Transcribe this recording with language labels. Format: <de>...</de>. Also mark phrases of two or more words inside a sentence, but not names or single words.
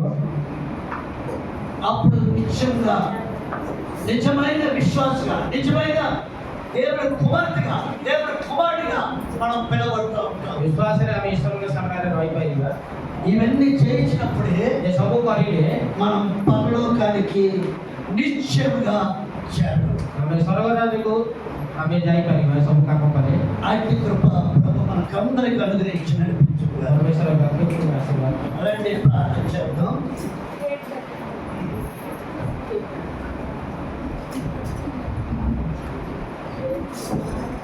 <te>అప్పుడు నిజంగా నిజమైన విశ్వాసగా నిజమైన దేవుని కుమార్తెగా దేవుని కుమారుడిగా మనం పిలవడుతూ ఉంటాం.</te> <or>ବିଶ୍ୱାସରେ ଆମେ ଈଶ୍ୱରଙ୍କ ସାମ୍ନାରେ ରହିପାରିବା</or> <te>ఇవన్నీ చేయించినప్పుడే</te> <or>ଏ ସବୁ କରିଲେ</or> <te>మనం పరలోకానికి నిశ్చయముగా చేరడం.</te> <or>ଆମେ ସ୍ୱର୍ଗରାଜକୁ ଆମେ ଯାଇପାରିବା ଏ ସବୁ କାମ କଲେ</or> <te>అట్టి కృప ప్రభు మనకందరికి అనుగ్రహించి నడిపించుకున్నారు.</te> <or>ପରମେଶ୍ୱର ପାଖକୁ ଆସିବା</or> <te>రండి ప్రార్థన చేద్దాం.</te> <en>Thank you.</en>